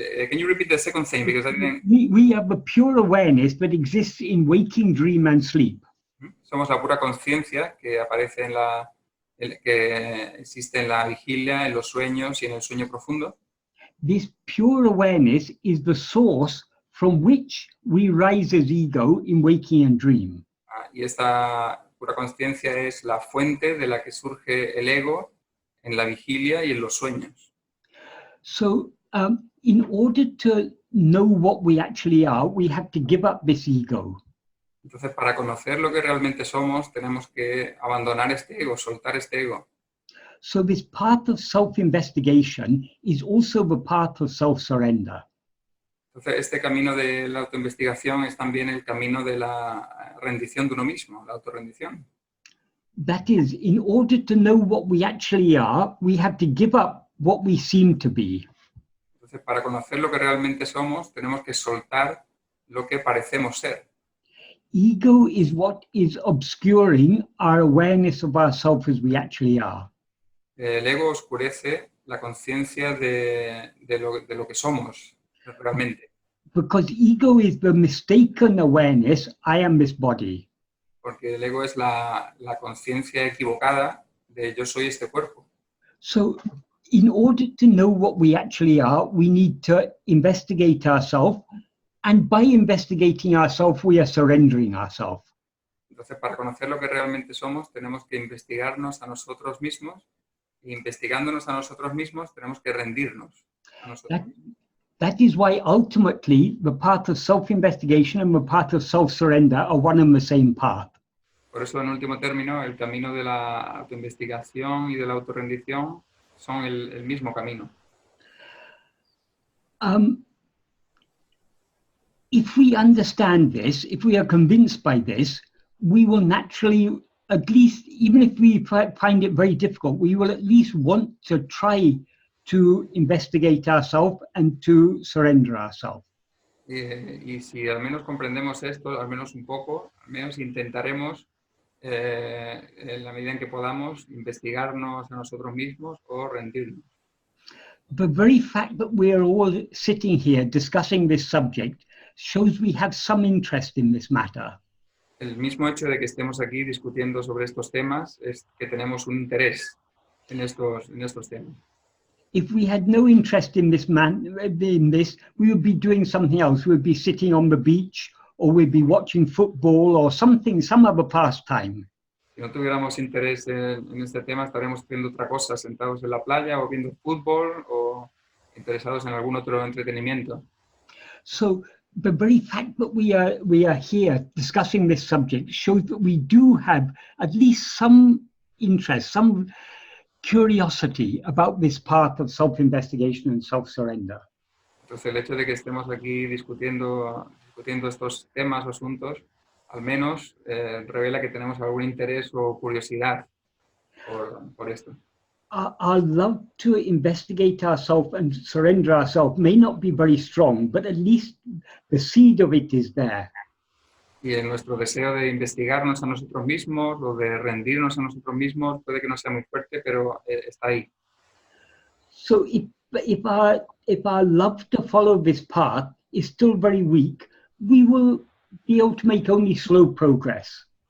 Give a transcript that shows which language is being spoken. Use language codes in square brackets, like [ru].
[en] Can you repeat the second thing? Because I didn't... We have the pure awareness that exists in waking, dream, and sleep. [es] Somos la pura conciencia que aparece que existe en la vigilia, en los sueños y en el sueño profundo. [en] This pure awareness is the source from which we rise as ego in waking and dream. [es] Y esta pura conciencia es la fuente de la que surge el ego en la vigilia y en los sueños. [en] So, in order to know what we actually are, we have to give up this ego. [es] Entonces, para conocer lo que realmente somos, tenemos que abandonar este ego, soltar este ego. [en] So this path of self-investigation is also the path of self-surrender. [es] Entonces, este camino de la autoinvestigación es también el camino de la rendición de uno mismo, la autorrendición. [en] That is, in order to know what we actually are, we have to give up what we seem to be. [es] Entonces, para conocer lo que realmente somos, tenemos que soltar lo que parecemos ser. [en] Ego is what is obscuring our awareness of ourselves as we actually are. [es] El ego oscurece la conciencia de lo que somos realmente, [en] Because ego is the mistaken awareness, I am this body. [es] porque el ego es la conciencia equivocada de yo soy este cuerpo. [en] So, in order to know what we actually are, we need to investigate ourselves. And by investigating ourselves, we are surrendering ourselves. [es] Entonces, para conocer lo que realmente somos, tenemos que investigarnos a nosotros mismos. E investigándonos a nosotros mismos, tenemos que rendirnos a nosotros mismos. [en] That is why ultimately the path of self-investigation and the path of self-surrender are one and the same path. [es] Por eso, en último término, el camino de la autoinvestigación y de la autorrendición son el mismo camino. [en] If we understand this, if we are convinced by this, we will naturally, at least, even if we find it very difficult, we will at least want to try to investigate ourselves and to surrender ourselves. [es] Y si al menos comprendemos esto, al menos un poco, al menos intentaremos, en la medida en que podamos, investigarnos a nosotros mismos o rendirnos. [en] The very fact that we are all sitting here discussing this subject shows we have some interest in this matter. [es] El mismo hecho de que estemos aquí discutiendo sobre estos temas es que tenemos un interés en estos temas. [en] If we had no interest in this, we would be doing something else. We would be sitting on the beach, or we'd be watching football or something, some other pastime. [es] Si no tuviéramos interés en este tema, estaremos haciendo otra cosa, sentados en la playa o viendo fútbol o interesados en algún otro entretenimiento. [en] So the very fact that we are here discussing this subject shows that we do have at least some interest, some curiosity about this path of self-investigation and self-surrender. [es] Entonces, el hecho de que estemos aquí discutiendo estos temas o asuntos, al menos revela que tenemos algún interés o curiosidad por esto. [en] Our love to investigate ourselves and surrender ourselves may not be very strong, but at least the seed of it is there. [es] Y en nuestro deseo de investigarnos a nosotros mismos o de rendirnos a nosotros mismos puede que no sea muy fuerte, pero está ahí. [en] So if our love to follow this path is still very weak, we will be able to make only slow progress.